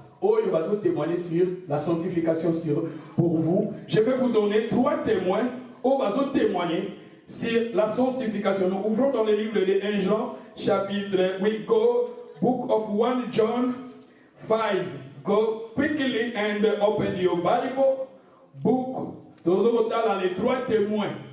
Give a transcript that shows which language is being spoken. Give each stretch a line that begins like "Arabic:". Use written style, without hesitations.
French: Oh, il va vous témoigner sur la sanctification pour vous. Je vais vous donner 3 témoins. Oh, il va vous témoigner sur la sanctification. Nous ouvrons dans le livre de 1 Jean, chapitre,
English: we go, book of 1 John 5. Go quickly and open your Bible.
French: Book, nous dans les 3 témoins.